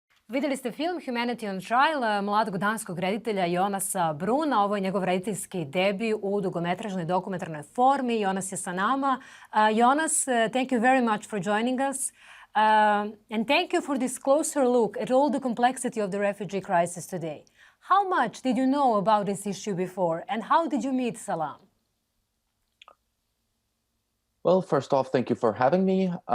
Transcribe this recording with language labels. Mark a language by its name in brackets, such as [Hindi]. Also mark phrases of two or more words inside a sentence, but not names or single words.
[Serbian] Vidjeli ste film Humanity on Trial mladog danskog reditelja Jonasa Bruna. Ovo je njegov rediteljski debi u dugometražnoj dokumentarnoj formi. Jonas je sa nama. [English] Jonas, thank you very much for joining us. And thank you for this closer look at all the complexity of the refugee crisis today. How much did you know about this issue before, and how did you meet Salam? Well, first off, thank you for having me.